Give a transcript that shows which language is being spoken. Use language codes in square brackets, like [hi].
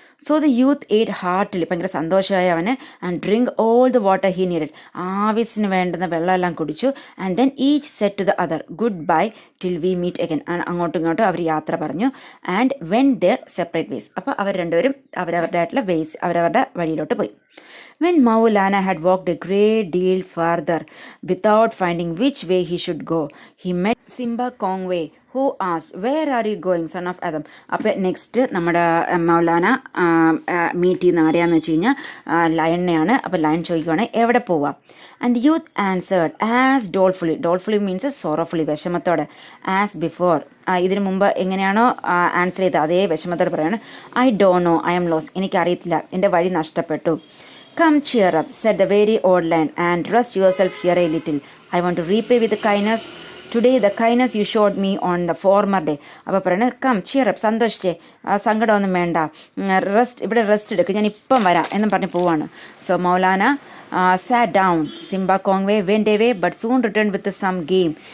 [en] so the youth ate heartily, [ml] ഭയങ്കര സന്തോഷമായി അവന്, [en] and drink all the water he needed, [ml] ആവശ്യത്തിന് വേണ്ടുന്ന വെള്ളമെല്ലാം കുടിച്ചു. [en] and then each said to the other goodbye till we meet again, [ml] അങ്ങോട്ടും ഇങ്ങോട്ടും അവർ യാത്ര പറഞ്ഞു. [en] and went their separate ways, [ml] അപ്പോൾ അവർ രണ്ടുപേരും അവരവരുടെ ആയിട്ടുള്ള വേസ്, അവരവരുടെ വഴിയിലോട്ട് പോയി. [en] When Maulana had walked a great deal farther without finding which way he should go, he met Simba Kongway, who asked, "Where are you going, son of Adam?" [ml] അപ്പോൾ next നമ്മുടെ Maulana meet ചെയ്യുന്ന ആരെയാണെന്ന് വെച്ച് കഴിഞ്ഞാൽ ലയണിനെയാണ്. അപ്പോൾ lion ചോദിക്കുവാണ് എവിടെ പോവാം. [en] and youth answered as dolefully means sorrowfully, [ml] വിഷമത്തോടെ, [en] as before, [ml] ഇതിനു മുമ്പ് എങ്ങനെയാണോ ആൻസർ ചെയ്തത് അതേ വിഷമത്തോടെ പറയാണ്. [en] I don't know, I am lost, [ml] എനിക്കറിയത്തില്ല, എൻ്റെ വഴി നഷ്ടപ്പെട്ടു. [en] Come, cheer up, said the very old lion, and rest yourself here a little. I want to repay with kindness today the kindness you showed me on the former day. [ml] അപ്പോൾ പറയണത് [en] come cheer up, [ml] സന്തോഷിച്ചേ, സങ്കടമൊന്നും വേണ്ട, ഇവിടെ rest എടുക്കുക, ഞാൻ ഇപ്പം വരാം എന്നും പറഞ്ഞ് പോവാണ്. [en] So Maulana sat down. Simba Kongway went away but soon returned with some game.